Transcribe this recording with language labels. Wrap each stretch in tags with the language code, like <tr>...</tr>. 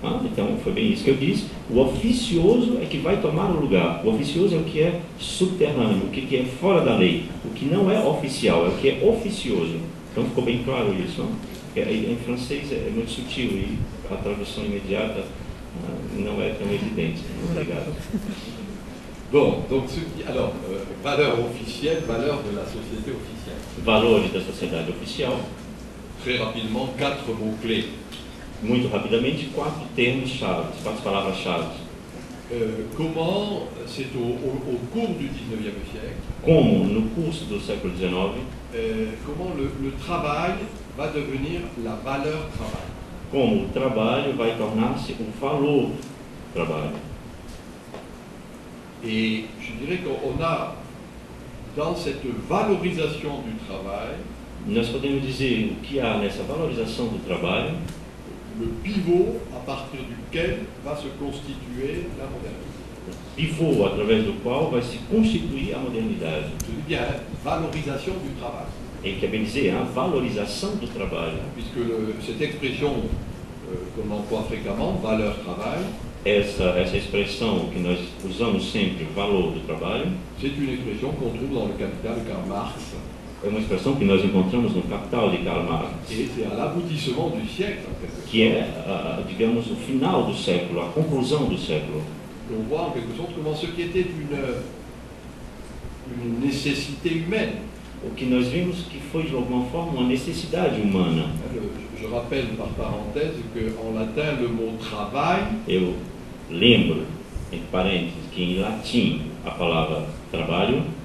<pt>Então, foi bem isso que eu disse. O oficioso é que vai tomar o lugar. O oficioso é o que é subterrâneo, o que é fora da lei. O que não é oficial, é o que é oficioso. Então, ficou bem claro isso. Não? Em francês é muito sutil e a tradução imediata não é tão evidente. Obrigado.</pt> <fr>bon, donc alors, valeurs officielles, valeurs de la société officielle.</fr> <pt>Valores da sociedade oficial.</pt> <fr>Très rapidement, 4 mots-clés.</fr> <pt>Muito rapidamente, 4 termos-chave, 4 palavras-chave.</pt> <fr>Comment, c'est au cours du 19e siècle,</fr> <pt>Como, no curso do século XIX,</pt> <fr>comment le travail va devenir la valeur travail.</fr> <pt>como o trabalho vai tornar-se o valor trabalho.</pt> <fr>Et je dirais qu'on a, dans cette valorisation du travail,</fr> <pt>Nós podemos dizer o que há nessa valorização do trabalho,</pt> <fr>le pivot à partir duquel va se constituer la modernité.</fr> <pt>pivô através do qual vai se constituir a modernidade.</pt> <fr>Je dis bien, valorisation du travail.</fr> <pt>E quer bem dizer, a valorização do trabalho.</pt> <fr>Puisque cette expression qu'on emploie fréquemment, valeur travail,</fr> <pt>essa expressão que nós usamos sempre, valor do trabalho,</pt> <fr>c'est une expression qu'on trouve dans le Capital de Karl Marx.</fr> <pt>é uma expressão que nós encontramos no Capital de Karl Marx,</pt> <fr>Et c'est à l'aboutissement du siècle, en quelque sorte.</fr> <pt>que é, digamos, o final do século, a conclusão do século.</pt> <fr>On voit en quelque sorte comment ce qui était une nécessité humaine.</fr> <pt>O que nós vimos que foi, de alguma forma, uma necessidade humana.</pt> <fr>Je rappelle par parenthèse qu'en latin, le mot travail,</fr> <pt>Eu lembro, entre parênteses, que em latim a palavra trabalho,</pt>